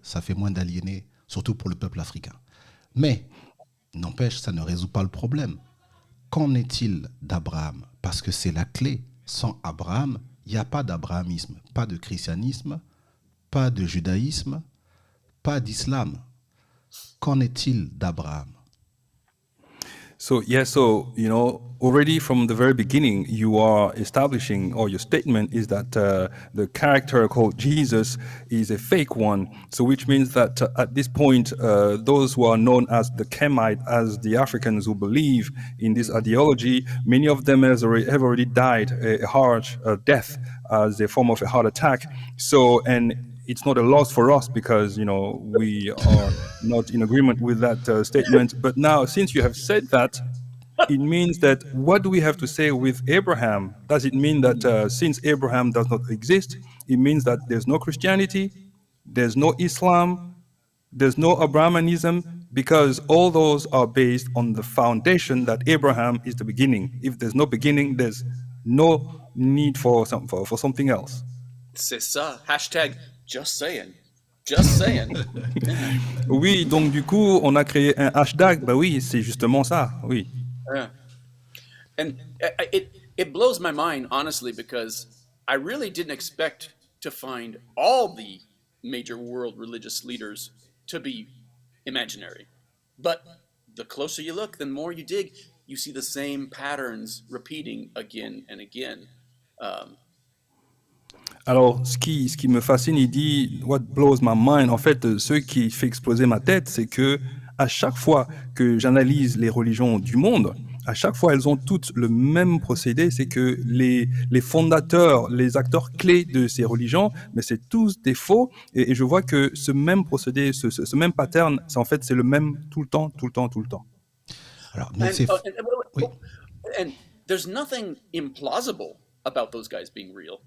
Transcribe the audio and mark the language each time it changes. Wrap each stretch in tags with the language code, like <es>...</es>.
<fr>Ça fait moins d'aliénés, surtout pour le peuple africain. Mais, n'empêche, ça ne résout pas le problème. Qu'en est-il d'Abraham ? Parce que c'est la clé. Sans Abraham, il n'y a pas d'abrahamisme, pas de christianisme, pas de judaïsme, pas d'islam. Qu'en est-il d'Abraham ?</fr> <en>So, yeah, so, already from the very beginning, you are establishing, or your statement is that the character called Jesus is a fake one. So, which means that at this point, those who are known as the Kemite, as the Africans who believe in this ideology, many of them have already died a harsh death as a form of a heart attack. So, and it's not a loss for us because we are not in agreement with that statement. But now, since you have said that, it means that what do we have to say with Abraham? Does it mean that since Abraham does not exist, it means that there's no Christianity, there's no Islam, there's no Abrahamanism, because all those are based on the foundation that Abraham is the beginning. If there's no beginning, there's no need for something else.</en> <fr>C'est ça.</fr> <en>Hashtag just saying. Just saying.</en> <fr>Oui, donc du coup, on a créé un hashtag. Bah oui, c'est justement ça. Oui.</fr> <en>Yeah. And it blows my mind, honestly, because I really didn't expect to find all the major world religious leaders to be imaginary. But the closer you look, the more you dig, you see the same patterns repeating again and again.</en> <fr>Alors, ce qui me fascine, il dit</fr> <en>what blows my mind.</en> <fr>En fait, ce qui fait exploser ma tête, c'est que à chaque fois que j'analyse les religions du monde, à chaque fois, elles ont toutes le même procédé, c'est que les fondateurs, les acteurs clés de ces religions, mais c'est tous des faux. Et je vois que ce même procédé, ce même pattern, c'est le même tout le temps, tout le temps, tout le temps. Alors, mais c'est... Oui.</fr> <en>And there's nothing implausible about those guys being real.</en>